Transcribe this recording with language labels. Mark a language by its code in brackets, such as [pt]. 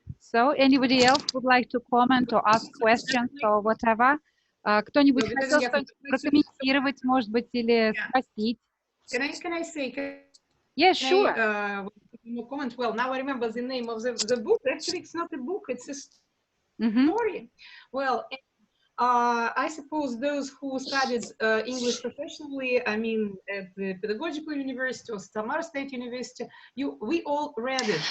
[en] So, anybody else would like to comment or ask questions or whatever? [ru] Кто-нибудь хотел что-нибудь прокомментировать, может быть, или спросить? [en] Can I say? Yeah, sure. Comment. Well, now I remember the name of the book. Actually, it's not a book; it's a story. Well. I suppose those who studied English professionally, I mean, at the Pedagogical University or Samara State University, we all read it.